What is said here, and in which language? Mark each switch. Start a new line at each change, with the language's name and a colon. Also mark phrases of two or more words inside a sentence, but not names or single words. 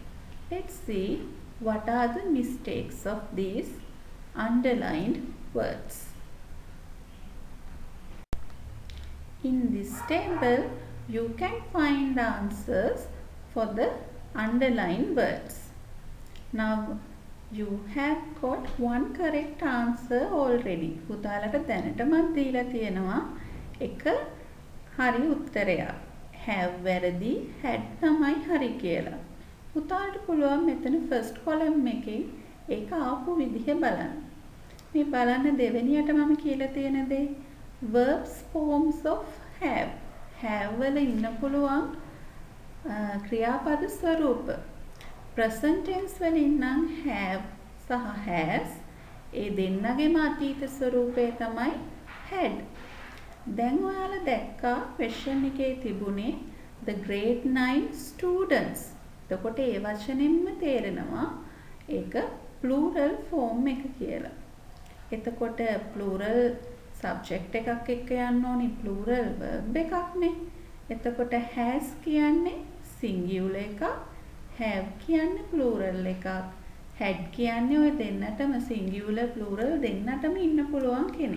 English: Let's see what are the mistakes of these underlined words. In this table, you can find answers for the underlined words. Now, you have got one correct answer already.
Sinhala: පුතාලට දැනටමත් දීලා තියෙනවා එක හරි උත්තරයක්. have වැරදි, had තමයි හරි කියලා. පුතාලට පුළුවන් මෙතන
English: first column
Sinhala: එකේ ඒක ආපු විදිහ බලන්න. මේ බලන්න දෙවෙනියට මම කියලා තියෙන දේ
English: verbs forms of have.
Sinhala: have වල ඉන්න පුළුවන් ක්‍රියාපද ස්වරූප.
English: present tense
Sinhala: වලින් නම් have සහ has ඒ දෙන්නගේම අතීත ස්වරූපය තමයි had. දැන් ඔයාලා දැක්කා question එකේ තිබුණේ
English: the grade 9 students.
Sinhala: එතකොට ඒ වචනෙන්ම තේරෙනවා ඒක
English: plural form
Sinhala: එක කියලා. එතකොට
English: plural subject
Sinhala: එකක් එක්ක යන්න ඕනි
English: plural verb
Sinhala: එකක්නේ. එතකොට has කියන්නේ singular එකක්, have කියන්නේ plural එකක්, had කියන්නේ ඔය දෙන්නටම
English: singular plural
Sinhala: දෙන්නටම ඉන්න පුළුවන් කෙනෙක්.